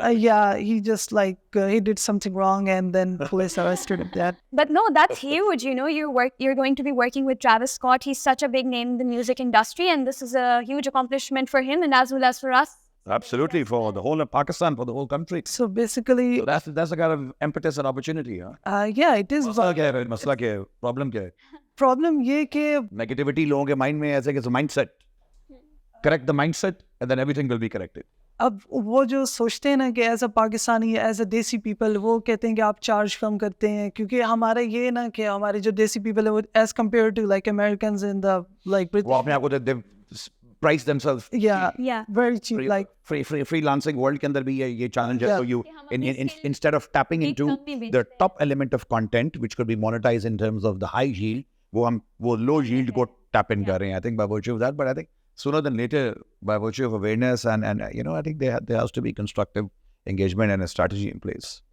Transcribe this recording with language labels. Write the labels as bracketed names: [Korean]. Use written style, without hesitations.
[English] Yeah, he just he did something wrong, and then police arrested him. That. But no, that's huge. You're going to be working with Travis Scott. He's such a big name in the music industry, and this is a huge accomplishment for him and as well as for us. Absolutely, for the whole of Pakistan, for the whole country. So basically, So that's the kind of impetus and opportunity. Huh? yeah, it is. [Urdu] مسئلہ کیا ہے مسئلہ کیا ہے problem کیا ہے Problem یہ کہ نیگیٹیوٹی لوگوں کے مائنڈ میں ایسے کہ [English] mind set correct the mind set and then everything will be corrected [Urdu] اب وہ جو سوچتے ہیں نا کہ [English] as a Pakistani as a desi people [Urdu] وہ کہتے ہیں کہ آپ چارج کم کرتے ہیں کیونکہ ہمارا یہ نا کہ ہمارے جو دیسی پیپل ہے وہ [English] as compare to like Americans in the like [Urdu] وہ اپنے آپ کو [English] Praise themselves Yeah. Very cheap like [Urdu] free lancing world کے اندر بھی یہ چیلنج ہے. [English] So you instead of tapping into the top element of content which could be monetized in terms of the high yield, [Urdu] وہ low yield کو tap in کر رہے ہیں. [English] I think by virtue of that, but I think sooner than later, by virtue of awareness and I think there has to be constructive engagement and a strategy in place.